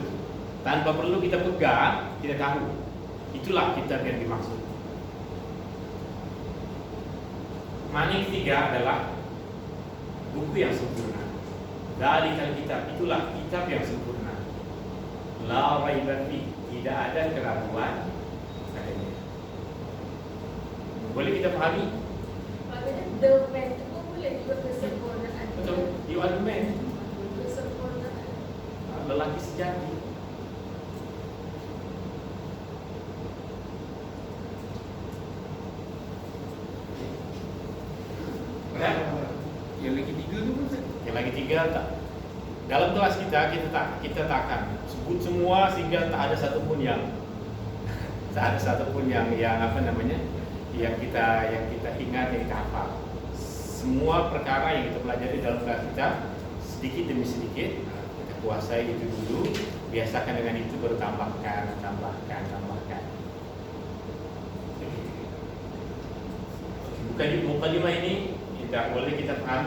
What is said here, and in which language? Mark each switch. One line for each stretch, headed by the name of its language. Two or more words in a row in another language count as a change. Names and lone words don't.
Malay: Tanpa perlu kita pegang, kita tahu itulah kitab yang dimaksud. Makna ketiga adalah buku yang sempurna.
Arabic: ذلك الكتاب,
Malay: itulah kitab yang sempurna.
Arabic: لا ريب في,
Malay: tidak ada keraguan padanya. Boleh kita fahami? Maknanya
English: the man
Malay: itu pun boleh juga kesempurnaan. Betul.
English: You are the man.
Malay: Kesempurnaan. Lelaki sejati. Yang lagi tiga tu pun Yang lagi tiga tak. Dalam kelas kita tak akan sebut semua sehingga tak ada satu pun yang tak ada satu pun yang apa namanya yang kita ingat, yang kita hafal. Semua perkara yang kita pelajari dalam kelas kita sedikit demi sedikit kita kuasai itu dulu, biasakan dengan itu, baru tambahkan. Bukan mukadimah ini tidak boleh kita pahami.